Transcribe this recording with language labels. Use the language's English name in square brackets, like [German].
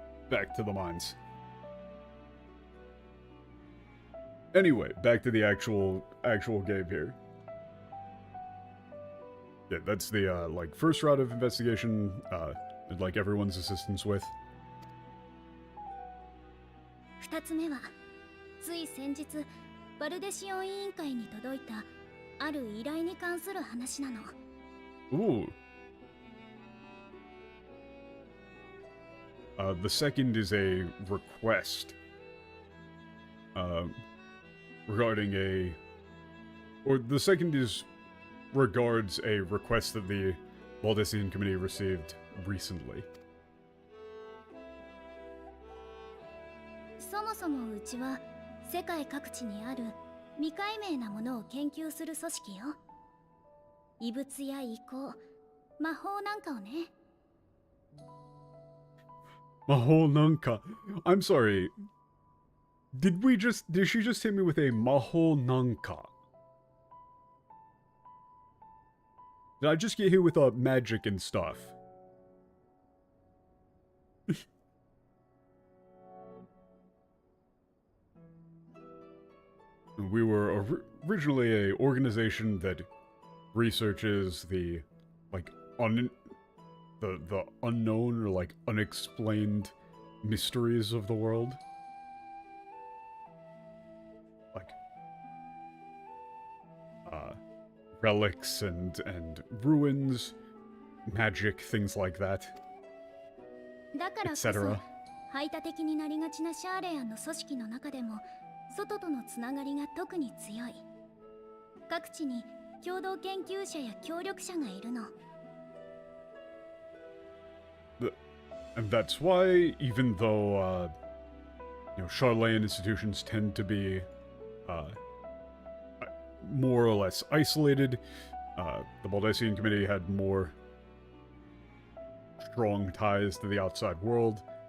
[English] Back to the mines. Anyway, back to the actual game here. Yeah, that's the, like, first route of investigation, I'd like everyone's assistance with. [Japanese] 2つ目は、つい先日、バルデシオン委員会に届いた、ある依頼に関する話なの。 [English] Ooh. The second is a request. Regarding a... Or the second is... regards a request that the Baldessian Committee received recently. [Japanese] そもそもうちは世界各地にある未解明なものを研究する組織よ。異物や異光、魔法なんかをね。 Maho Nanka. [English] I'm sorry. Did she just hit me with a [Japanese] Maho Nanka? [English] Did I just get hit with magic and stuff? We were originally an organization that researches the, like, the unknown or, like, unexplained mysteries of the world. Like, relics and ruins, magic, things like that, [Japanese] だからこそ [English] etc. [Japanese] 排他的になりがちなシャーレアンの組織の中でも外とのつながりが特に強い。各地に共同研究者や協力者がいるの。 [English] And that's why, even though, you know, Sharlaying institutions tend to be, more or less isolated, the Baldessian Committee had more strong ties to the outside world.